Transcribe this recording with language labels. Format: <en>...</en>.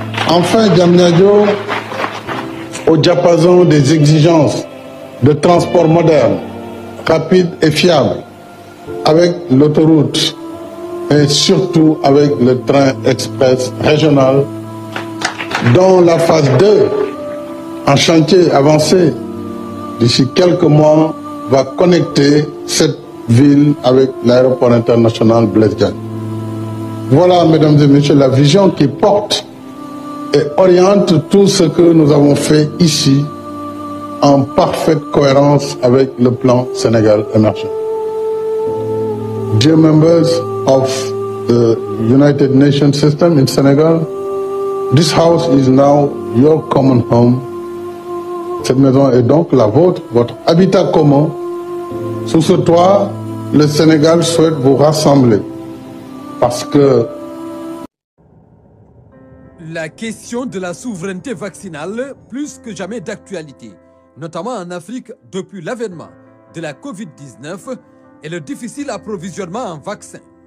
<fr>Enfin, Diamniadio, au diapason des exigences de transport moderne, rapide et fiable, avec l'autoroute et surtout avec le train express régional, dont la phase 2, en chantier avancé, d'ici quelques mois, va connecter cette ville avec l'aéroport international Blaise Diagne. Voilà, mesdames et messieurs, la vision qui porte et oriente tout ce que nous avons fait ici en parfaite cohérence avec le plan Sénégal émergent.</fr> <en>Dear members of the United Nations system in Senegal, this house is now your common home.</en> <fr>Cette maison est donc la vôtre, votre habitat commun. Sous ce toit, le Sénégal souhaite vous rassembler parce que la question de la souveraineté vaccinale, plus que jamais d'actualité, notamment en Afrique depuis l'avènement de la Covid-19 et le difficile approvisionnement en vaccins.</fr>